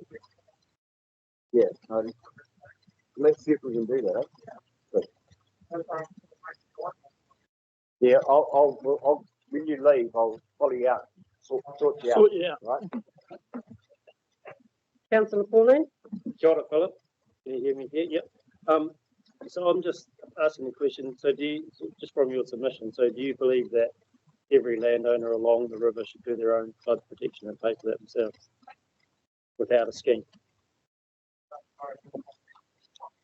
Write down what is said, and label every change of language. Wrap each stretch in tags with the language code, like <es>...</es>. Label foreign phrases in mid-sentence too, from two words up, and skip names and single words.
<en>Yeah, let's see if we can do that. Good. Yeah, I'll when you leave, I'll follow you out, sort you out. Yeah. Right. Councillor Pauline?</en> <mi>Kia ora,</mi> <en>Philip. Can you hear me here? Yep. So I'm just asking a question. So just from your submission, so do you believe that every landowner along the river should do their own flood protection and pay for that themselves without a scheme? Oh, sorry.</en>